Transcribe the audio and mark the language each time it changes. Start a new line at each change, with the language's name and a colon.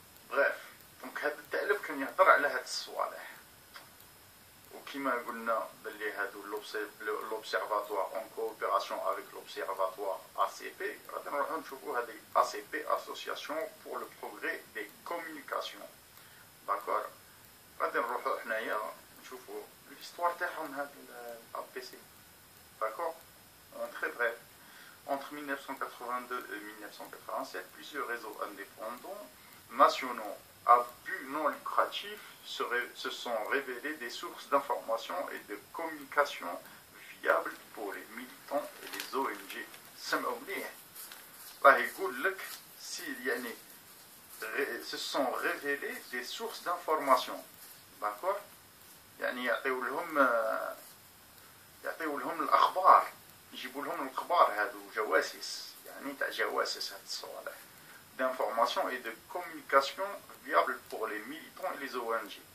French: Bref, donc
Arabic: هذا التأليف كان يهضر على هاد الصوالح وكما قلنا باللي هادو
French: l'observatoire en coopération avec l'observatoire ACP
Arabic: غادي نروحو نشوفو هذه
French: ACP Association pour le progrès des communications.
Arabic: داكور غادي نروحو حنايا نشوفو l'histoire تاعهم هاد APC.
French: D'accord? Très bref. Entre 1982 et 1987, plusieurs réseaux indépendants nationaux à but non lucratif se sont révélés des sources d'information et de communication viables pour les militants et les ONG.
Arabic: سمعوا مليح. راه يقول لك يعني
French: se sont révélés des sources d'information. D'accord?
Arabic: يعني يعطيو لهم الأخبار يجيبوا لهم الأخبار هادو جواسيس يعني تاع جواسيس هاد الصوالح
French: d'information et de communication viable pour les militants et les ONG.